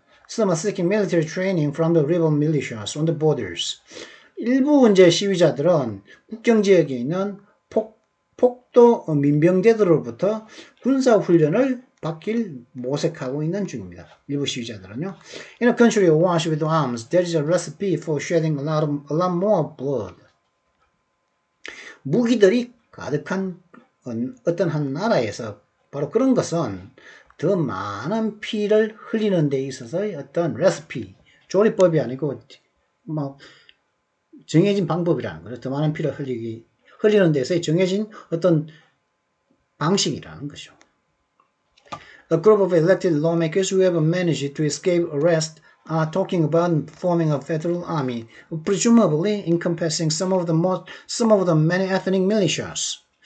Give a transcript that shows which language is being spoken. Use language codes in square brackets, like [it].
[en] Some are seeking military training from the rebel militias on the borders. [ko] 일부 이제 시위자들은 국경 지역에 있는 폭도 민병대들로부터 군사 훈련을 받길 모색하고 있는 중입니다. 일부 시위자들은요. [en] In a country awash with arms, there is a recipe for shedding a lot more blood. [ko] 무기들이 가득한 어떤 한 나라에서 바로 그런 것은 더 많은 피를 흘리는 데 있어서의 어떤 레시피, 조리법이 아니고 뭐 정해진 방법이라는 거죠. 더 많은 피를 흘리는 데서의 정해진 어떤 방식이라는 거죠. [en] A group of elected lawmakers who have managed to escape arrest are talking about forming a federal army, presumably encompassing some of the many ethnic militias.